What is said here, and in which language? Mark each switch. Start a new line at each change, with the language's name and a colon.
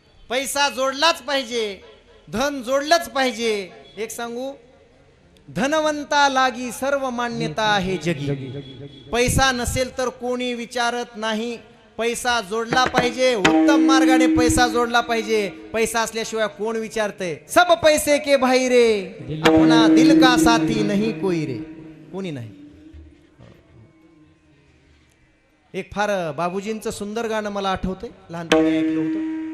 Marathi: पैसा जोडलाच पाहिजे, धन जोडलंच पाहिजे. एक सांगू, धनवंता लागी सर्व मान्यता आहे जगी. पैसा नसेल तर कोणी विचारत नाही. पैसा जोडला पाहिजे, उत्तम मार्गाने पैसा जोडला पाहिजे. पैसा असल्याशिवाय कोण विचारते?
Hindi: सब पैसे के भाई रे, अपना दिल का साथी नहीं कोई रे.
Marathi: कोणी नाही. एक फार बाबूजींचं सुंदर गाणं मला आठवतंय, लहानपणी ऐकलं होतं.